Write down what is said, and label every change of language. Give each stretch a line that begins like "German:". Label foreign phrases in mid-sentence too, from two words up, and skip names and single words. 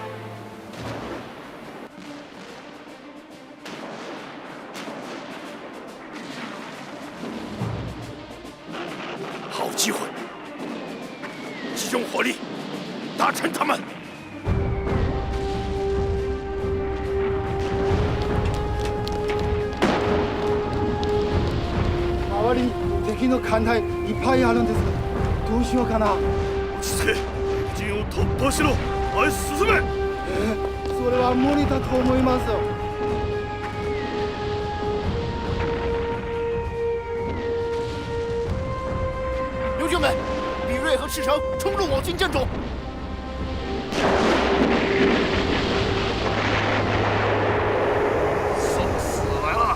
Chinese: 好机会，集中火力，打沉他们。
Japanese: 周りに敵の艦隊いっぱいあるんです。どうしようかな。落ち着け。敵陣を突破しろ。前へ進め。それは無理だと思います。
Chinese: 刘军们，比瑞和赤城冲入我军阵中。送死来了！